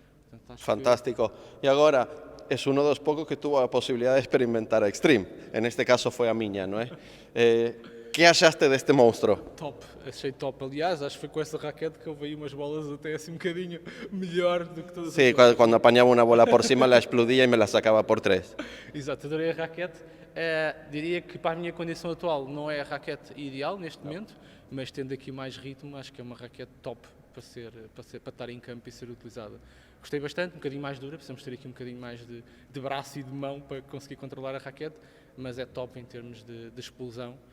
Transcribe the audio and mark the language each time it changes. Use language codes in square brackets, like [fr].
[pt] Portanto, Fantástico. E agora, és um dos poucos que tuvo a possibilidade de experimentar a Extreme. [es] En este caso [pt] foi a minha, não é? Que achaste deste monstro? Top, achei top. Aliás, acho que foi com essa raquete que eu veio umas bolas até assim um bocadinho melhor do que todas [es] Sí, [pt] as outras. [es] cuando apañaba una bola por cima la explodía y me la sacaba por 3. [pt] Exato, adorei a raquete. Diria que para a minha condição atual não é a raquete ideal neste momento, mas tendo aqui mais ritmo, acho que é uma raquete top para estar em campo e ser utilizada. Gostei bastante, um bocadinho mais dura, precisamos ter aqui um bocadinho mais de braço e de mão para conseguir controlar a raquete, mas é top em termos de explosão.